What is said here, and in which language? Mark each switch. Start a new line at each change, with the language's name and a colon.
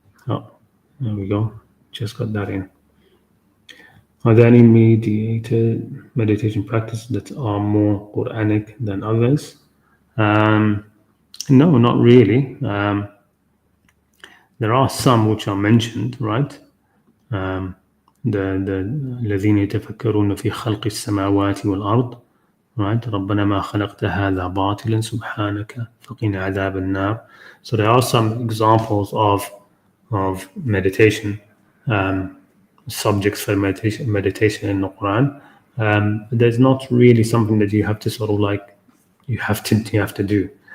English: Oh, there we go. Just got that in. Are there any meditation practices that are more Quranic than others? No, not really. There are some which are mentioned, right?
Arabic: الذين يتفكرون في خلق السماوات والأرض,
English: right?
Arabic: ربنا ما خلقت هذا باطلا سبحانك فقنا عذاب النار.
English: So there are some examples of meditation, subjects for meditation in the Quran. But there's not really something that you have to sort of like you have to do.